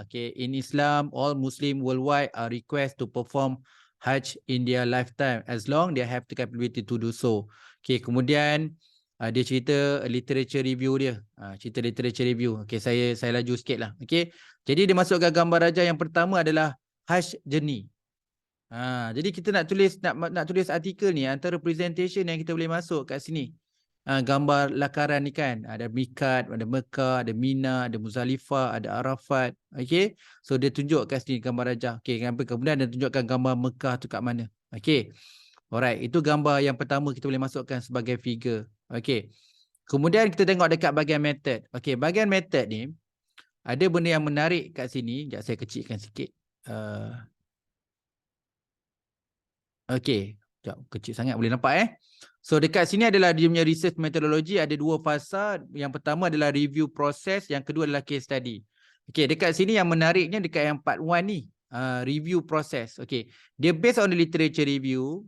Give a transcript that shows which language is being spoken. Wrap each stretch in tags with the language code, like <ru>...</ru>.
<en>Okey, in Islam, all Muslim worldwide are requested to perform Hajj in their lifetime as long they have the capability to do so.</en> <ms>Okey, kemudian dia cerita literature review dia. Cerita literature review. Okey, saya laju sikit lah. Okey, jadi dia masukkan gambar raja yang pertama adalah Hajj journey. Jadi kita nak tulis artikel ni antara presentation yang kita boleh masuk kat sini. Gambar lakaran ni kan, ada Mikat, ada Mekah, ada Mina, ada Muzdalifah, ada Arafat. Okey, so dia tunjuk kat sini gambar raja. Okey, kemudian dia tunjukkan gambar Mekah tu kat mana. Okey, alright, itu gambar yang pertama kita boleh masukkan sebagai figure. Okey, kemudian kita tengok dekat bahagian method. Okey, bahagian method ni ada benda yang menarik kat sini. Sekejap saya kecilkan sikit. Okey, kecil sangat boleh nampak So dekat sini adalah dia punya research methodology, ada dua fasa. Yang pertama adalah review process, yang kedua adalah case study. Okey, dekat sini yang menariknya dekat yang part 1 ni, review process. Okey, dia</ms> <en>based on the literature review.</en>